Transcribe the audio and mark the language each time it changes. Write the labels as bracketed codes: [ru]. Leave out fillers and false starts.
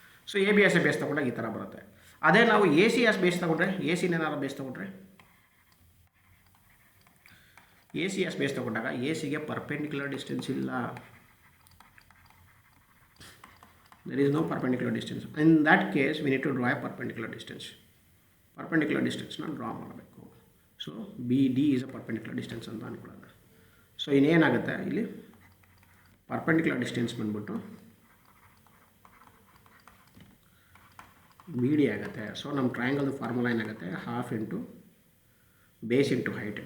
[kn] So A B S base ತೊಗೊಂಡಾಗ ಈ ಥರ ಬರುತ್ತೆ. ಅದೇ ನಾವು ಎ ಸಿ ಎಸ್ ಬೇಸ್ ತೊಗೊಂಡ್ರೆ, ಎ ಸಿನ ಏನಾದ್ರು ಬೇಸ್ ತೊಗೊಂಡ್ರೆ, ಎ ಸಿ ಎಸ್ ಬೇಸ್ ತೊಗೊಂಡಾಗ ಎ ಸಿಗೆ ಪರ್ಪೆಂಡಿಕ್ಯುಲರ್ ಡಿಸ್ಟೆನ್ಸ್ ಇಲ್ಲ, [en] there is no perpendicular distance. In that case we need to draw a perpendicular distance. [kn] Perpendicular ಡಿಸ್ಟೆನ್ಸ್ನ draw ಮಾಡಬೇಕು. [en] so [kn] so B D is a perpendicular distance ಅಂತ ಅಂದ್ಕೊಳ್ಳೋಣ. So ಇನ್ನೇನಾಗುತ್ತೆ ಇಲ್ಲಿ perpendicular distance ಬಂದ್ಬಿಟ್ಟು B D ಆಗುತ್ತೆ. So ನಮ್ಮ ಟ್ರಯಾಂಗಲ್ದು formula ಏನಾಗುತ್ತೆ, [en] Half into base into height.